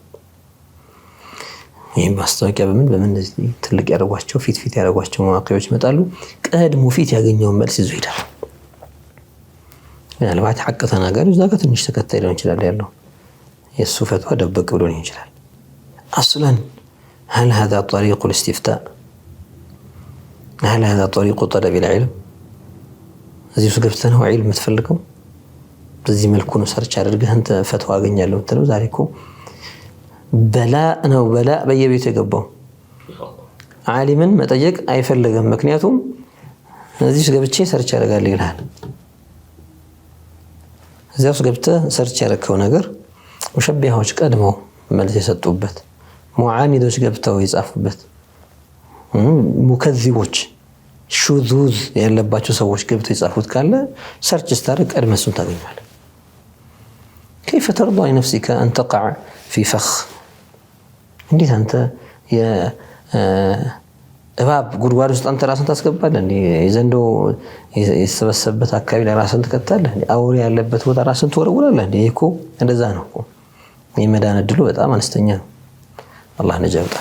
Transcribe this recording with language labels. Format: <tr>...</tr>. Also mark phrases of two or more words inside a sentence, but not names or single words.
<am>ይህም ማስታወቂያ በምን እንደዚህ ትልቅ ያደርጓቸው ፊት ያደርጓቸው መዋቂዖች ይመጣሉ። ቀድሞ ፊት ያገኘውን መልስ ይዞ ይሄዳል። ምናልባት ሐቅ ተናጋሪ እዛ ጋር ትንሽ ተከታይ ሊሆን ይችላል ያለው የእሱ ፈትዋ ደበቅ ብሎ ሊሆን ይችላል። አስለን</am> <ar>هل هذا طريق الاستفتاء؟ هل هذا طريق طلب العلم؟</ar> <am>እዚህ ውስጥ ገብተህ ነው ዒልም የምትፈልገው? በዚህ መልኩ ነው ሰርች አድርገህ አንተ ፈትዋ አገኛለሁ የምትለው? ዛሬ እኮ በላ በየቤቱ የገባው ዓሊምን መጠየቅ አይፈልግም። ምክንያቱም እዚህ ውስጥ ገብቼ ሰርች አደርጋለሁ ይልሃል። እዚያ ውስጥ ገብተህ ሰርች ያደረግከው ነገር ሙሸቢሃዎች ቀድመው መልስ የሰጡበት፣ ሙዓኒዶች ገብተው የጻፉበት፣ ሙከዚቦች ሹዙዝ ያለባቸው ሰዎች ገብተው የጻፉት ካለ ሰርች ስታደርግ ቀድመህ እሱን ታገኛለህ።</am> <ar>كيف ترضى لنفسك أن تقع في فخ؟</ar> <am>እንዴት አንተ እባብ ጉድጓድ ውስጥ አንተ ራስን ታስገባለህ? እንዴ ዘንዶ የሰበሰበበት አካባቢ ላይ ራስን ትከታለህ? አውሬ ያለበት ቦታ ራስን ትወረውራለህ? እንዴ እኮ እንደዛ ነው እኮ። የመዳን እድሉ በጣም አነስተኛ ነው። አላህ ነጃ ያውጣል።</am>